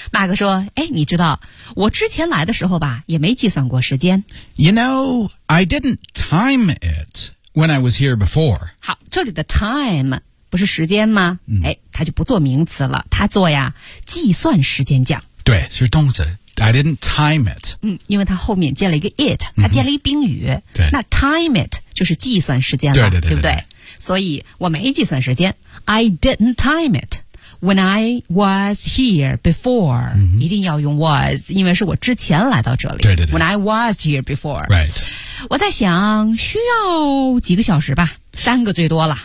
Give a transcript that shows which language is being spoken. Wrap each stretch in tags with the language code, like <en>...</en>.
<zh>马哥说哎，你知道我之前来的时候吧也没计算过时间</zh> <en>You know... I didn't time it when I was here before.</en> <zh>好，这里的 time 不是时间吗？哎、嗯，它就不做名词了，它做呀计算时间讲。对，是动词。</zh> <en>I didn't time it.</en> <zh>嗯，因为它后面接了一个 it， 它接了一宾语、嗯。那 time it 就是计算时间了，对对 对, 对，对不对？所以我没计算时间。</zh> <en>I didn't time it when I was here before.、</en> <zh>嗯、一定要用 was， 因为是我之前来到这里。对对对。</zh> <en>When I was here before. Right.</en> <zh>我在想需要几个小时吧三个最多了、</zh>